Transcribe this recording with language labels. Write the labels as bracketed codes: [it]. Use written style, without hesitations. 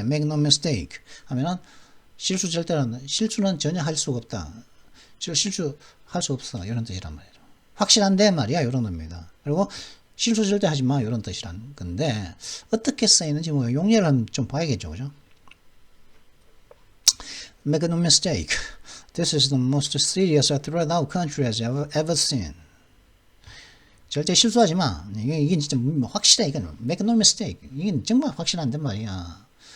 [en] Make no mistake [ko] 하면은 실수는 전혀 할 수가 없다. 실수할 수 없어. 이런 뜻이란 말이에요. 확실한데 말이야. 이런 겁니다. 그리고 실수 절대 하지 마. 이런 뜻이란 건데 어떻게 쓰이는지 뭐 용례를 좀 봐야겠죠. 그죠? [en] Make no mistake. This is the most serious threat our country has ever seen. [ko] 절대 실수하지 마. 이게 진짜 확실해. 이건 [en] make no mistake. [ko] 이게 정말 확실한데 말이야.